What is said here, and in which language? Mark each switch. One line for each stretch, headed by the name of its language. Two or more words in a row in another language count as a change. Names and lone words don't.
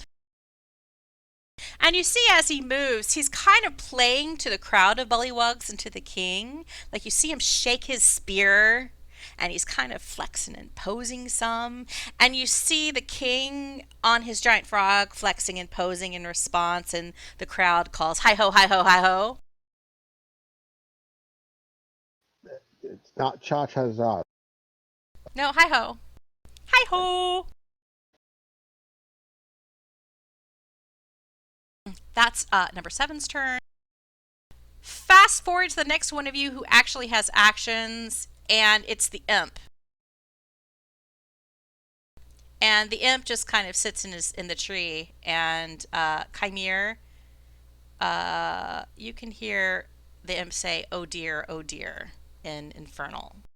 English: And you see as he moves, he's kind of playing to the crowd of Bullywugs and to the king. Like you see him shake his spear and he's kind of flexing and posing some. And you see the king on his giant frog flexing and posing in response, and the crowd calls, hi ho, hi ho, hi ho. It's not cha-cha-za. No, hi ho. Hi ho. That's number 7's turn. Fast forward to the next one of you who actually has actions, and it's the imp. And the imp just kind of sits in the tree, and Kymir, you can hear the imp say, oh dear, in Infernal.